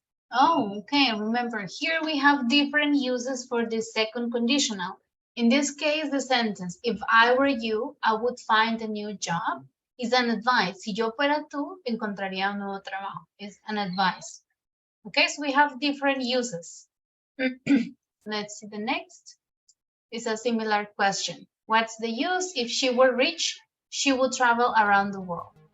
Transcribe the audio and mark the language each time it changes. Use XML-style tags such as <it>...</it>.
<en>Oh, okay. Remember, here we have different uses for the second conditional. In this case, the sentence, if I were you, I would find a new job, is an advice.</en> <es>Si yo fuera tú, encontraría un nuevo trabajo.</es> <en>Is an advice. Okay, so we have different uses. Let's see the next. It's a similar question. What's the use? If she were rich, she would travel around the world.</en>